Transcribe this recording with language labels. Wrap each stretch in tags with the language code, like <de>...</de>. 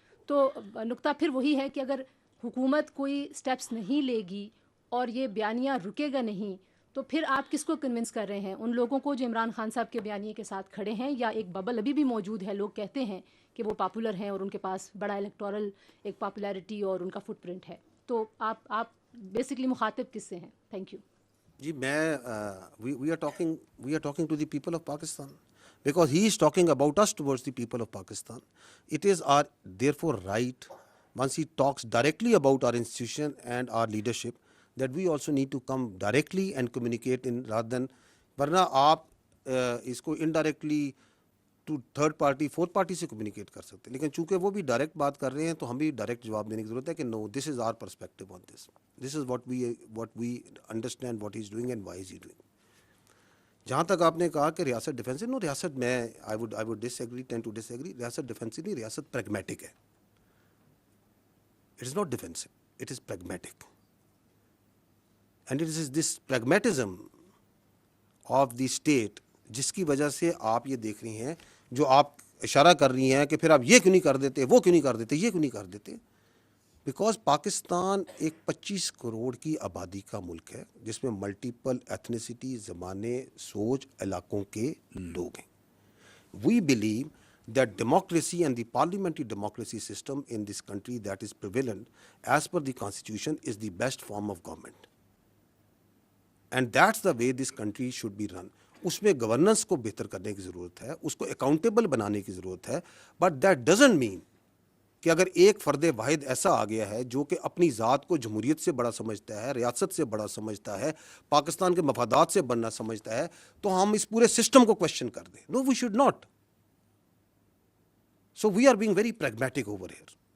<ur>تو نقطہ پھر وہی ہے کہ اگر حکومت کوئی سٹیپس نہیں لے گی اور یہ بیانیہ رکے گا نہیں, تو پھر آپ کس کو کنونس کر رہے ہیں؟ ان لوگوں کو جو عمران خان صاحب کے بیانیے کے ساتھ کھڑے ہیں, یا ایک ببل ابھی بھی موجود ہے, لوگ کہتے ہیں کہ وہ پاپولر ہیں اور ان کے پاس بڑا الیکٹورل ایک پاپولیرٹی اور ان کا فٹ پرنٹ ہے. تو آپ بیسکلی مخاطب کس سے ہیں؟ Thank you. جی, میں</ur> <en>we are talking to the people of Pakistan, because he is talking about us towards the people of Pakistan. It is our therefore right, once he talks directly about our institution and our leadership, that we also need to come directly and communicate in, rather than,</en> <ur>ورنہ آپ اس کو indirectly to third party fourth party سے communicate کر سکتے ہیں, لیکن چونکہ وہ بھی ڈائریکٹ بات کر رہے ہیں تو ہم بھی ڈائریکٹ جواب دینے کی ضرورت ہے کہ</ur> <en>No, this is our perspective on this, this is what we understand what he is doing and why is he doing.</en> <ur>جہاں تک آپ نے کہا کہ ریاست ڈیفینسو, نو, ریاست میں</ur> <en>I would disagree,</en> <ur>ten to dish agri. ریاست ڈیفینسو نہیں, ریاست پریگمیٹک ہے.</ur> <en>It is not defensive, it is pragmatic. And it is this pragmatism of the state</en> <ur>جس کی وجہ سے آپ یہ دیکھ رہی ہیں, جو آپ اشارہ کر رہی ہیں کہ پھر آپ یہ کیوں نہیں کر دیتے, وہ کیوں نہیں کر دیتے, یہ کیوں نہیں کر دیتے. بیکاز پاکستان ایک 25 کروڑ کی آبادی کا ملک ہے جس میں ملٹیپل ایتھنیسٹی, زمانے, سوچ, علاقوں کے لوگ ہیں.</ur> <en>We believe that democracy and the parliamentary democracy system in this country that is prevalent as per the constitution is the best form of government, and that's the way this country should be run.</en> <ur>اس میں governance کو بہتر کرنے کی ضرورت ہے, اس کو accountable بنانے کی ضرورت ہے,</ur> <en>but that doesn't mean</en> <ur>کہ اگر ایک فرد واحد ایسا آ گیا ہے جو کہ اپنی ذات کو جمہوریت سے بڑا سمجھتا ہے, ریاست سے بڑا سمجھتا ہے, پاکستان کے مفادات سے بڑا سمجھتا ہے, تو ہم اس پورے سسٹم کو کوشچن کر دیں.</ur> <en>No, we should not. So we are being very pragmatic over here.</en>